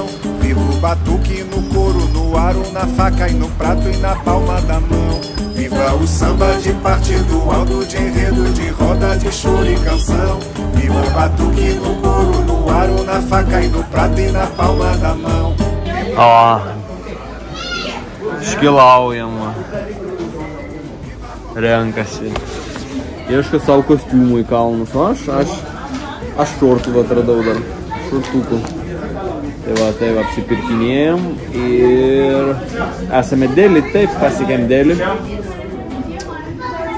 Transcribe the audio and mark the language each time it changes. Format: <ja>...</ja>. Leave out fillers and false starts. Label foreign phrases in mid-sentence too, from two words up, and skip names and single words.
<pt>Viva o batuque no couro, no aro, na faca e no prato e na palma da mão. Viva o samba de partido alto, de enredo, de roda, de choro e canção. Viva o batuque no couro, no aro, na faca e no prato e na palma da mão.</pt> <lt>Iškilaujama, renkasi, ieško savo kostiumų į kalnus, o aš šortų atradau dar, šortukų. Tai va, apsipirkinėjom ir esame Delį, taip, pasiekėm Delį.</lt>